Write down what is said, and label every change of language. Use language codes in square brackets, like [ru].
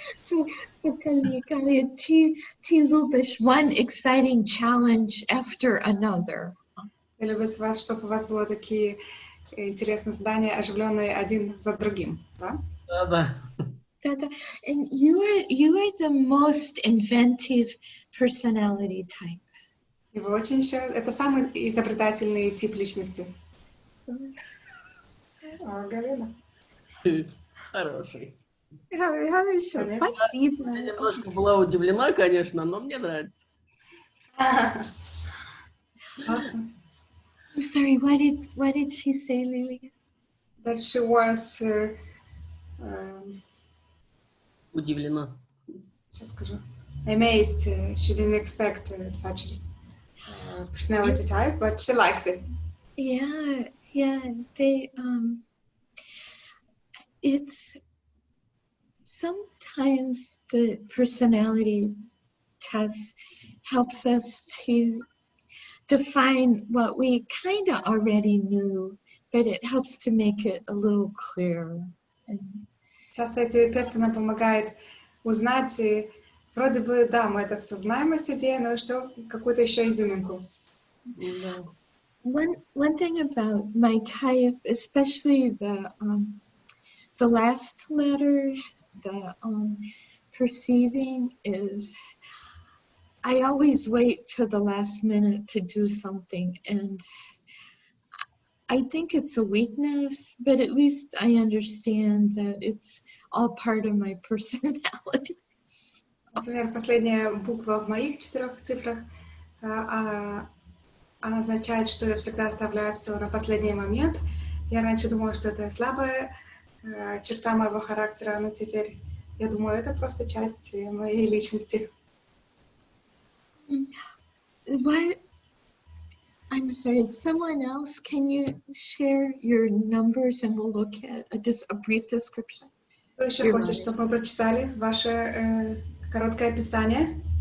[en] So Galia, [ru] ты любишь [en] one exciting challenge after another. [ru] Я люблю с вас, чтобы у вас было такие интересные задания, оживленные один за другим, да? Да. [en] And you are the most inventive personality type. [ru] И вы очень еще... Это самый изобретательный тип личности. Галина. Хороший. Хорошо, спасибо. Я немножко была удивлена, конечно, но мне нравится. Классно. [en] I'm sorry, what did she say, Lilia? That she was... [ru] Удивлена. Сейчас скажу. [en] Amazed. She didn't expect such personality type, but she likes it. Yeah, they, it's sometimes the personality test helps us to define what we kind of already knew, but it helps to make it a little clearer. [ru] Часто эти тесты нам помогают узнать, и вроде бы, да, мы это все знаем о себе, но что, какую-то еще изюминку. Да. [en] one thing about my type, especially the last letter, the perceiving, is I always wait till the last minute to do something, and I think it's a weakness, but at least I understand that it's all part of my personality. [ru] Например, последняя буква в моих 4 цифрах, она означает, что я всегда оставляю все на последний момент. Я раньше думала, что это слабая черта моего характера, но теперь я думаю, это просто часть моей личности. [en] What? I'm sorry, someone else, can you share your numbers and we'll look at just a brief description? [ru] Кто еще хочет, чтобы мы прочитали ваше короткое описание?